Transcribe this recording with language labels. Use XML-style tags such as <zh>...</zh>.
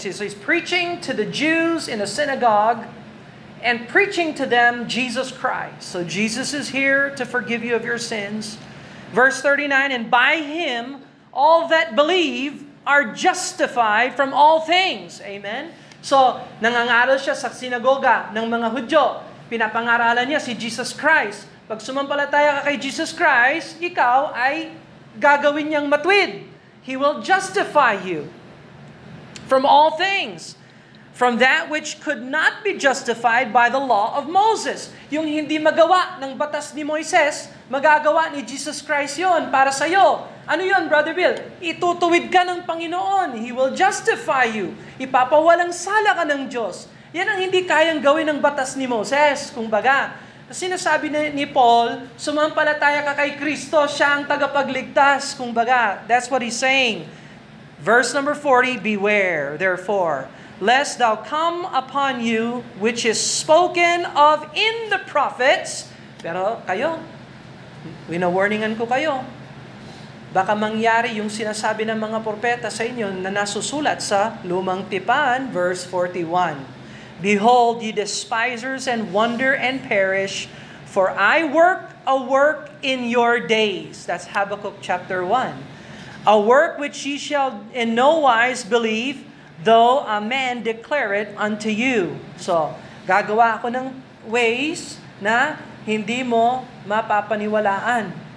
<en>So he's preaching to the Jews in a synagogue and preaching to them Jesus Christ. So Jesus is here to forgive you of your sins. Verse 39, and by him all that believe are justified from all things. Amen?</en> <tl>So, nangangaral siya sa sinagoga ng mga Hudyo. Pinapangaralan niya si Jesus Christ. Pag sumampalataya ka kay Jesus Christ, ikaw ay gagawin niyang matwid.</tl> <en>He will justify you from all things. From that which could not be justified by the law of Moses.</en> <tl>Yung hindi magawa ng batas ni Moises, magagawa ni Jesus Christ yon para sa iyo. Ano yon, Brother Bill? Itutuwid ka ng Panginoon.</tl> <en>He will justify you.</en> <tl>Ipapawalang sala ka ng Diyos. Yan ang hindi kayang gawin ng batas ni Moses, kumbaga. Sinasabi ni Paul, sumampalataya ka kay Kristo, siya ang tagapagligtas, kumbaga.</tl> <en>That's what he's saying. Verse number 40, beware, therefore, lest thou come upon you, which is spoken of in the prophets.</en> <tl>Pero kayo, wina-warningan ko kayo. Baka mangyari yung sinasabi ng mga propeta sa inyo na nasusulat sa Lumang Tipan, verse 41.</tl> <en>Behold, ye despisers, and wonder and perish, for I work a work in your days. That's Habakkuk chapter 1. A work which ye shall in no wise believe, though a man declare it unto you.</en> <tl>So, gagawa ako ng ways na hindi mo mapapaniwalaan.</tl>